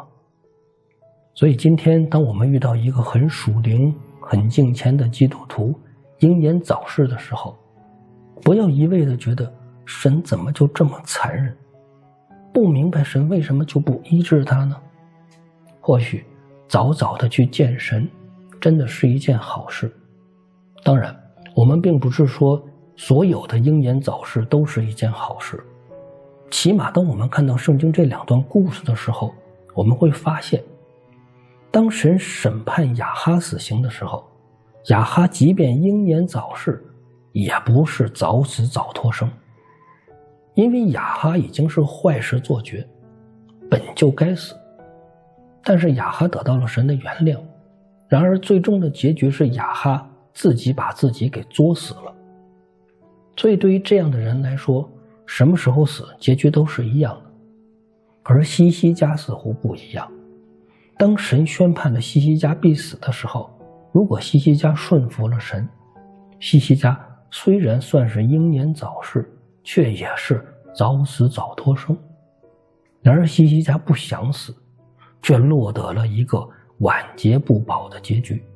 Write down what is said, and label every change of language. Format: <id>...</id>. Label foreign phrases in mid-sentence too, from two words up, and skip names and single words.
<zh>所以今天當我們遇到一個很屬靈、很敬虔的基督徒英年早逝的時候，不要一味地覺得神怎麼就這麼殘忍，不明白神為什麼就不醫治他呢？或許早早的去見神真的是一件好事。當然，我們並不是說所有的英年早逝都是一件好事，起碼當我們看到聖經這兩段故事的時候，我們會發現，當神審判亞哈死刑的時候，亞哈即便英年早逝，也不是早死早脫生，因為亞哈已經是壞事做絕，本就該死。但是亞哈得到了神的原諒，然而最終的結局是亞哈自己把自己給作死了。所以對於這樣的人來說，什麼時候死結局都是一樣的。而西西家似乎不一樣，當神宣判了西西家必死的時候，如果西西家順服了神，西西家雖然算是英年早逝，卻也是早死早脫生。然而西西家不想死，卻落得了一個晚節不保的結局。</zh>